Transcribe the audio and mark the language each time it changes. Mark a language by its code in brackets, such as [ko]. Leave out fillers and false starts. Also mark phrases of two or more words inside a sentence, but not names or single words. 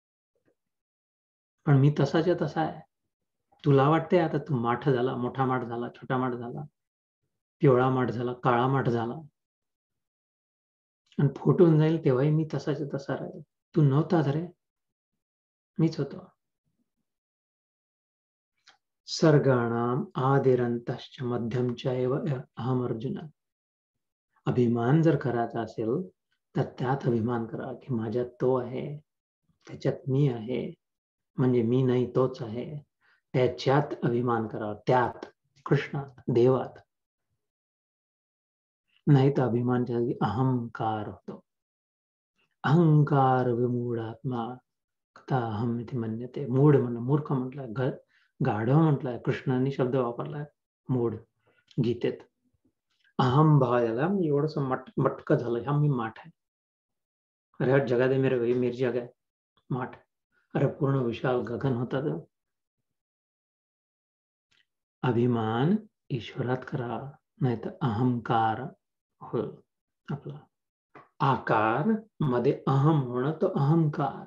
[mr] पण मी तसाच्या तसा आहे. तुला वाटते आता तू माठ झाला, मोठा माठ झाला, छोटा माठ झाला, पिवळा माठ झाला, काळा माठ झाला, आणि फुटून जाईल तेव्हाही मी तसाच्या तसा राहील. तू नव्हताच रे, मीच होतो. [sa] सर्गाणाम आदिरंतश्च मध्यमच एव अहम अर्जुन. [mr] अभिमान जर करायचा असेल तर त्यात अभिमान करा की माझ्यात तो आहे, त्याच्यात मी आहे, म्हणजे मी नाही तोच आहे, त्याच्यात अभिमान करा, त्यात, कृष्णात, देवात. नाही तर अभिमानच्या जागी अहंकार होतो. [sa] अहंकार विमूढात्मा कथा अहम इति मन्यते. [mr] मूढ म्हणलं, मूर्ख म्हटलंय, गाढव म्हटलंय, कृष्णाने शब्द वापरलाय मूढ गीतेत. अहम भावाला एवढंस मटक झालं, हा मी माठ आहे, अरे [hi] हर जगह दे मेरे भाई, मेरी जगह [mr] माठ, अरे पूर्ण विशाल गगन होता तो. अभिमान ईश्वरात करा, नाही तर अहंकार होईल आपला. आकार मध्ये अहम होणं तो अहंकार.